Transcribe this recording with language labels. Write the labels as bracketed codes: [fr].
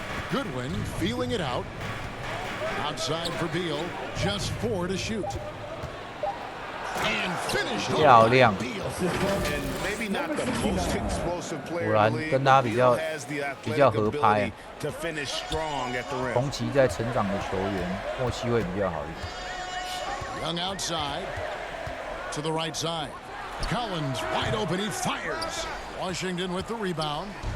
[en] Goodwin feeling it out. Outside for Beal. Just 4 to shoot. And finished. [zh] 漂亮。 [en] And maybe not the most explosive player [zh] 果然跟他比较合拍。 [en] to finish strong at the rim. [zh] 同期在成长的球员，默契会比较好一点。 [en] Young outside to the right side. Collins wide open. He fires. Washington with the rebound.